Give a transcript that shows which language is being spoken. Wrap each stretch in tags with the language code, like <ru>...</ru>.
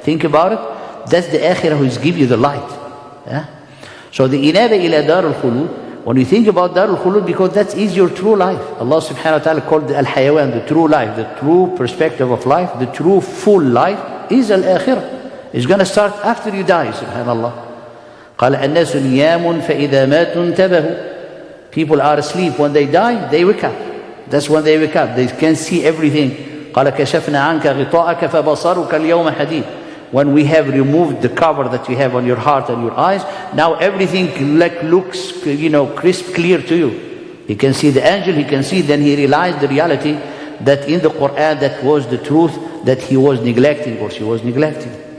<en>Think about it. That's the akhirah who is give you the light. Yeah? So the inaba ila dar al-khulud. When you think about dar al-khulud, because that is your true life. Allah subhanahu wa ta'ala called al-hayawan, the true life, the true perspective of life, the true full life is al-akhirah. It's going to start after you die, subhanallah.</en> <ar>قال الناس نيام فإذا ماتوا انتبهوا.</ar> <en>People are asleep. When they die, they wake up. That's when they wake up. They can see everything.</en> <ar>قال كشفنا عنك غطاءك فبصرك اليوم حديد.</ar> <en>When we have removed the cover that you have on your heart and your eyes, now everything looks, crisp, clear to you. He can see the angel, he can see, then he realized the reality that in the Quran that was the truth that he was neglecting or she was neglecting.</en>